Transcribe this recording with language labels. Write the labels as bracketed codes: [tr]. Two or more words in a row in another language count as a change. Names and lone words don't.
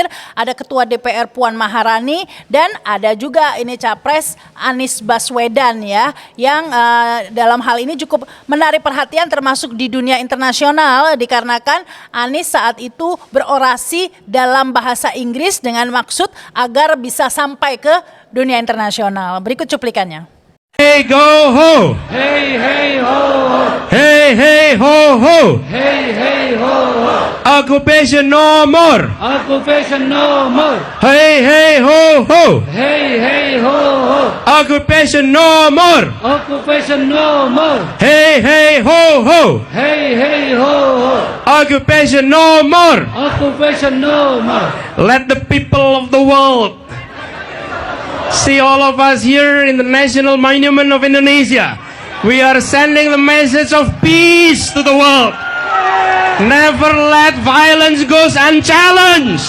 [id] Ada Ketua DPR Puan Maharani, dan ada juga ini Capres Anies Baswedan ya, yang dalam hal ini cukup menarik perhatian termasuk di dunia internasional, dikarenakan Anies saat itu berorasi dalam bahasa Inggris dengan maksud agar bisa sampai ke dunia internasional. Berikut cuplikannya. [en] Hey go ho! Hey hey ho ho! Hey hey ho ho! Hey hey ho ho! Occupation no more! Occupation no more! Hey hey ho ho! Hey hey ho ho! Occupation no more! Occupation no more! Hey hey ho ho! Hey hey ho ho! Occupation no more! Occupation no more! Let the people of the world See all of us here in the National Monument of Indonesia. We are sending the message of peace to the world. Never let violence go unchallenged.